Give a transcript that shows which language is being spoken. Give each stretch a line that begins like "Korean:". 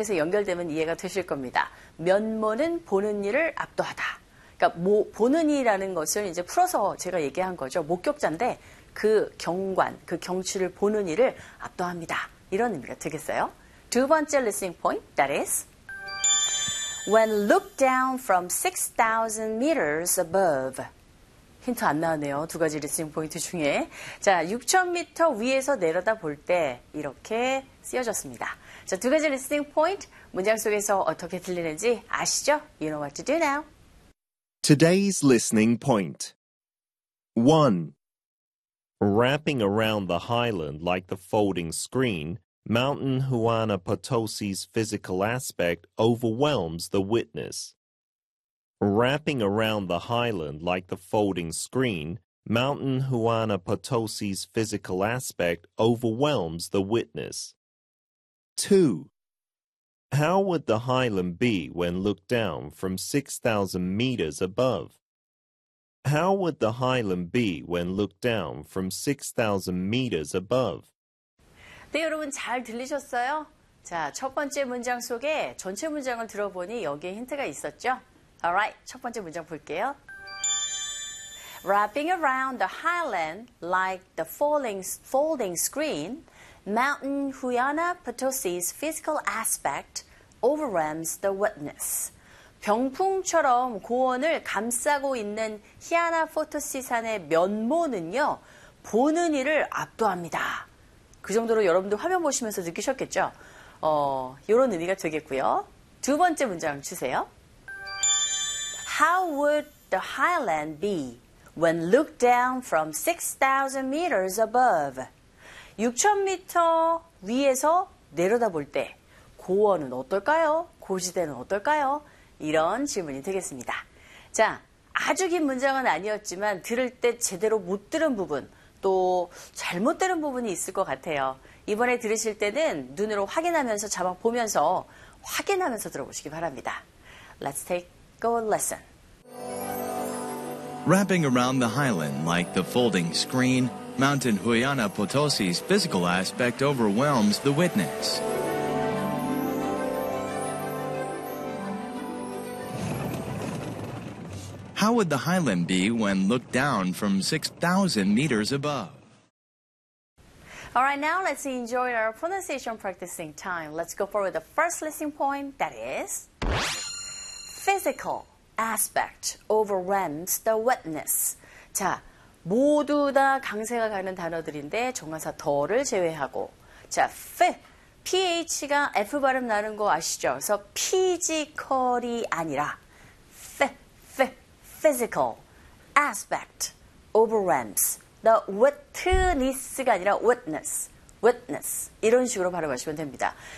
Korean: 그래서 연결되면 이해가 되실 겁니다. 면모는 보는 일을 압도하다. 그러니까 보는 이라는 것을 이제 풀어서 제가 얘기한 거죠. 목격자인데 그 경관, 그 경치를 보는 일을 압도합니다. 이런 의미가 되겠어요? 두 번째
English: listening point, that is, when looked down from 6,000 meters above.
Korean: 힌트 안 나오네요. 두 가지 리스닝 포인트 중에. 자, 6,000m 위에서 내려다 볼때 이렇게 쓰여졌습니다. 자, 두 가지 리스닝 포인트. 문장 속에서 어떻게 들리는지 아시죠?
English: You know what to do now. Today's listening point. 1. Wrapping around the highland like the folding screen, Mountain Juana Potosi's physical aspect overwhelms the witness. Wrapping around the highland like the folding screen, Mountain Juana Potosi's physical aspect overwhelms the witness. 2. How would the highland be when looked down from 6,000 meters above? How would the highland be when looked down from 6,000 meters above?
Korean: 네, 여러분 잘 들리셨어요? 자, 첫 번째 문장 속에 전체 문장을 들어보니 여기에 힌트가 있었죠? Alright, 첫 번째 문장 볼게요.
English: Wrapping around the highland like the folding screen, Mountain Juana Potosi's physical aspect overwhelms the witness.
Korean: 병풍처럼 고원을 감싸고 있는 희아나 포토시 산의 면모는요, 보는 이를 압도합니다. 그 정도로 여러분들 화면 보시면서 느끼셨겠죠? 이런 의미가 되겠고요. 두 번째 문장 주세요.
English: How would the highland be when looked down from 6,000 meters above?
Korean: 6,000m 위에서 내려다 볼때 고원은 어떨까요? 고지대는 어떨까요? 이런 질문이 되겠습니다. 자, 아주 긴 문장은 아니었지만 들을 때 제대로 못 들은 부분, 또 잘못 들은 부분이 있을 것 같아요. 이번에 들으실 때는 눈으로 확인하면서 자막 보면서 확인하면서 들어보시기 바랍니다.
English: Let's take a lesson. Wrapping around the highland like the folding screen, Mountain Juana Potosi's physical aspect overwhelms the witness. How would the highland be when looked down from 6,000 meters above? All right, now let's enjoy our pronunciation practicing time. Let's go forward with the first listening point, that is physical aspect overwhelms the witness.
Korean: 자, 모두 다 강세가 가는 단어들인데 정관사 더를 제외하고 자, PH가 F 발음 나는 거 아시죠? 그래서 피지컬이 아니라
English: physical aspect overwhelms the witness
Korean: 가 아니라 witness 이런 식으로 발음하시면 됩니다.